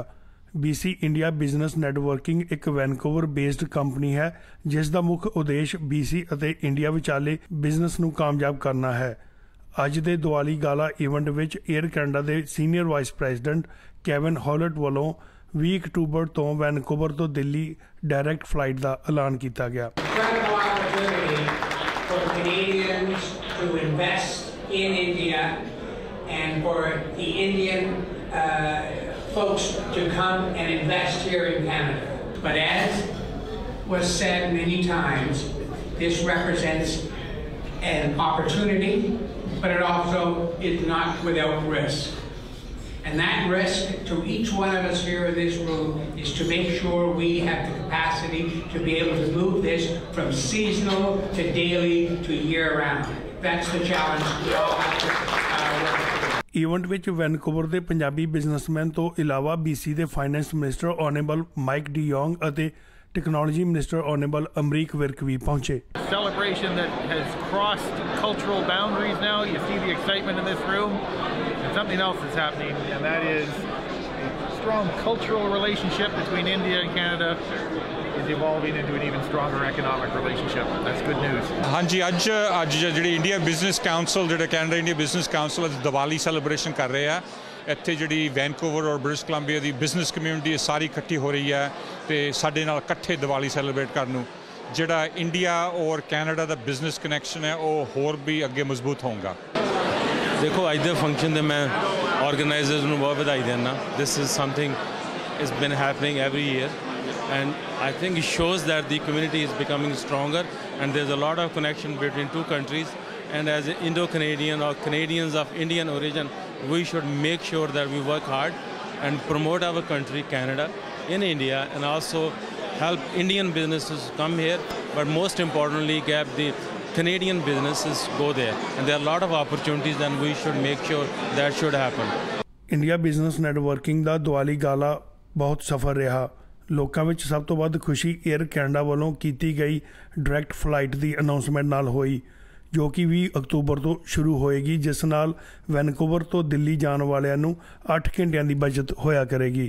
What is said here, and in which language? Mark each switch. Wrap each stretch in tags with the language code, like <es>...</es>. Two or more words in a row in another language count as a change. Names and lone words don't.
<pa>BC ਇੰਡੀਆ ਬਿਜ਼ਨਸ ਨੈਟਵਰਕਿੰਗ ਇੱਕ</pa> <en>Vancouver based company</en> <pa>ਹੈ ਜਿਸ ਦਾ ਮੁੱਖ ਉਦੇਸ਼ BC ਅਤੇ ਇੰਡੀਆ ਵਿਚਾਲੇ ਬਿਜ਼ਨਸ ਨੂੰ ਕਾਮਯਾਬ ਕਰਨਾ ਹੈ। ਅੱਜ ਦੇ ਦੀਵਾਲੀ</pa> <en>gala event</en> <pa>ਵਿੱਚ 에ਅਰ ਕੈਨੇਡਾ ਦੇ</pa> <en>senior vice president</en> <pa>ਕੈਵਿਨ ਹੌਲਟ ਵੱਲੋਂ 20 ਅਕਤੂਬਰ ਤੋਂ ਵੈਨਕੂਵਰ ਤੋਂ ਦਿੱਲੀ</pa> <en>direct flight</en> <pa>ਦਾ ਐਲਾਨ ਕੀਤਾ ਗਿਆ।</pa> <en>In India and for the Indian folks to come and invest here in Canada. But as was said many times, this represents an opportunity, but it also is not without risk. And that risk to each one of us here in this room is to make sure we have the capacity to be able to move this from seasonal to daily to year-round. That's the challenge we all have to work through.</en> <pa>ਇਵੈਂਟ ਵਿੱਚ ਵੈਨਕੂਵਰ ਦੇ ਪੰਜਾਬੀ ਬਿਜ਼ਨਸਮੈਨ ਤੋਂ ਇਲਾਵਾ BC ਦੇ</pa> <en>finance minister honourable</en> <pa>ਮਾਈਕ ਡੀ ਯੋਂਗ ਅਤੇ</pa> <en>technology minister honourable</en> <pa>ਅਮਰੀਕ ਵਿਰਕ ਵੀ ਪਹੁੰਚੇ।</pa> <en>Celebration that has crossed cultural boundaries now. You see the excitement in this room. And something else is happening, and that is a strong cultural relationship between India and Canada is evolving into an even stronger economic relationship. That's good news.</en> <pa>ਹਾਂਜੀ ਅੱਜ ਜਿਹੜੀ ਇੰਡੀਆ ਬਿਜ਼ਨਸ ਕਾਉਂਸਲ ਜਿਹੜਾ ਕੈਨੇਡਾ ਇੰਡੀਆ ਬਿਜ਼ਨਸ ਕਾਉਂਸਲ ਅੱਜ ਦੀਵਾਲੀ ਸੈਲੀਬ੍ਰੇਸ਼ਨ ਕਰ ਰਹੇ ਆ। ਇੱਥੇ ਜਿਹੜੀ ਵੈਨਕੂਵਰ ਔਰ ਬ੍ਰਿਟਿਸ਼ ਕੋਲੰਬੀਆ ਦੀ</pa> <en>business community</en> <pa>ਸਾਰੀ ਇਕੱਠੀ ਹੋ ਰਹੀ ਹੈ ਤੇ ਸਾਡੇ ਨਾਲ ਇਕੱਠੇ ਦੀਵਾਲੀ ਸੈਲੀਬ੍ਰੇਟ ਕਰਨ ਨੂੰ ਜਿਹੜਾ ਇੰਡੀਆ ਔਰ ਕੈਨੇਡਾ ਦਾ</pa> <en>business connection</en> <pa>ਹੈ ਉਹ ਹੋਰ ਵੀ ਅੱਗੇ ਮਜ਼ਬੂਤ ਹੋਊਗਾ। ਦੇਖੋ ਅੱਜ ਦੇ ਫੰਕਸ਼ਨ ਦੇ ਮੈਂ ਆਰਗੇਨਾਈਜ਼ਰਸ ਨੂੰ ਬਹੁਤ ਵਧਾਈ ਦਿੰਦਾ।</pa> <en>this is something is been happening every year and I think it shows that the community is becoming stronger, and there's a lot of connection between two countries. And as Indo-Canadian or Canadians of Indian origin, we should make sure that we work hard and promote our country, Canada, in India, and also help Indian businesses come here, but most importantly, get the Canadian businesses go there. And there are a lot of opportunities, and we should make sure that should happen.</en> <pa>ਇੰਡੀਆ ਬਿਜ਼ਨਸ ਨੈਟਵਰਕਿੰਗ ਦਾ ਦੀਵਾਲੀ ਗਾਲਾ ਬਹੁਤ ਸਫਲ ਰਿਹਾ। ਲੋਕਾਂ ਵਿੱਚ ਸਭ ਤੋਂ ਵੱਧ ਖੁਸ਼ੀ 에ਅਰ ਕੈਨੇਡਾ ਵੱਲੋਂ ਕੀਤੀ ਗਈ</pa> <en>direct flight</en> <pa>ਦੀ ਅਨਾਉਂਸਮੈਂਟ ਨਾਲ ਹੋਈ, ਜੋ ਕਿ 20 ਅਕਤੂਬਰ ਤੋਂ ਸ਼ੁਰੂ ਹੋਏਗੀ, ਜਿਸ ਨਾਲ ਵੈਨਕੂਵਰ ਤੋਂ ਦਿੱਲੀ ਜਾਣ ਵਾਲਿਆਂ ਨੂੰ 8 ਘੰਟਿਆਂ ਦੀ ਬਚਤ ਹੋਇਆ ਕਰੇਗੀ।</pa>